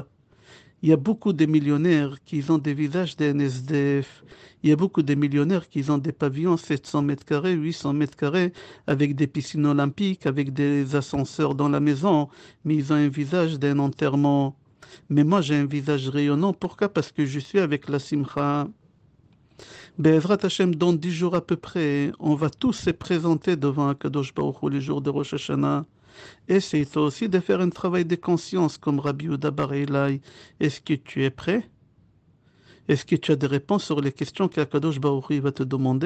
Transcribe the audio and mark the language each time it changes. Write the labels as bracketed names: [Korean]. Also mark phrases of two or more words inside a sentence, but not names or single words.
[French] Il y a beaucoup de millionnaires qui ont des visages d'un SDF. Il y a beaucoup de millionnaires qui ont des pavillons 700 mètres carrés, 800 mètres carrés, avec des piscines olympiques, avec des ascenseurs dans la maison, mais ils ont un visage d'un enterrement. Mais moi, j'ai un visage rayonnant. Pourquoi? Parce que je suis avec la simcha. [Hebrew] בעזרת השם, [French] dans 10 jours à peu près, on va tous se présenter devant [Hebrew] הקדוש ברוך הוא [French] les jours de Rosh Hashanah. Essaye toi aussi de faire un travail de conscience comme Rabbi Yehuda Bar Elai. Est-ce que tu es prêt? Est-ce que tu as des réponses sur les questions qu' [Hebrew] הקדוש ברוך הוא [French] va te demander?